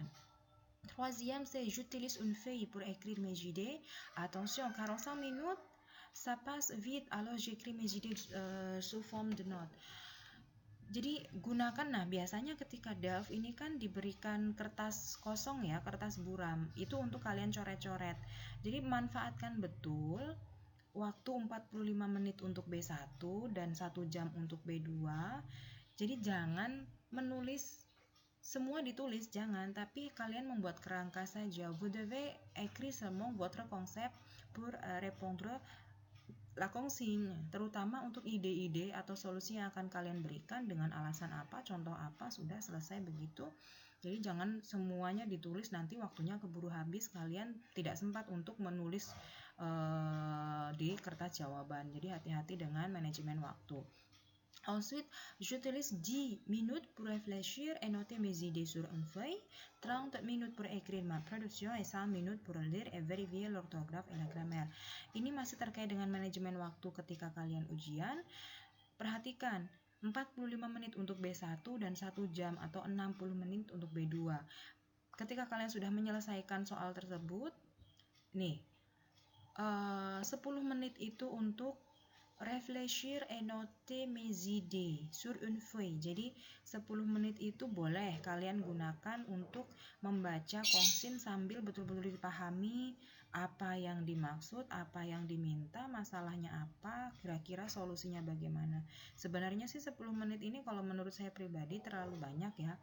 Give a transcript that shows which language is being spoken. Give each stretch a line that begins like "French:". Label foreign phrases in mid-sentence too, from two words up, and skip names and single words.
French: Troisième, c'est j'utilise une feuille pour écrire mes idées. Attention, 45 minutes, ça passe vite, alors j'écris mes idées sous forme de notes.
Indonesian: Jadi gunakan, biasanya ketika DALF ini kan diberikan kertas kosong ya, kertas buram, itu untuk kalian coret-coret. Jadi manfaatkan betul waktu 45 menit untuk B1 dan 1 jam untuk B2. Jadi jangan menulis semua ditulis, jangan, tapi kalian membuat kerangka saja.
French: Vous devez écrire seulement votre concept pour répondre la consigne,
Indonesian: terutama untuk ide-ide atau solusi yang akan kalian berikan dengan alasan apa, contoh apa, sudah selesai begitu. Jadi jangan semuanya ditulis, nanti waktunya keburu habis, kalian tidak sempat untuk menulis di kertas jawaban. Jadi hati-hati dengan manajemen waktu.
French: Ensuite, j'utilise 10 minutes pour réfléchir et noter mes idées sur une feuille, 30 minutes pour écrire ma production et 5 minutes pour lire et vérifier l'orthographe et la grammaire.
Indonesian: Ini masih terkait dengan manajemen waktu ketika kalian ujian. Perhatikan, 45 menit untuk B1 dan 1 jam atau 60 menit untuk B2. Ketika kalian sudah menyelesaikan soal tersebut, nih, 10 menit itu untuk
French: réfléchir et noter mes idées sur une feuille.
Indonesian: Jadi 10 menit itu boleh kalian gunakan untuk membaca konsin sambil betul-betul dipahami apa yang dimaksud, apa yang diminta, masalahnya apa, kira-kira solusinya bagaimana. Sebenarnya sih 10 menit ini kalau menurut saya pribadi terlalu banyak ya.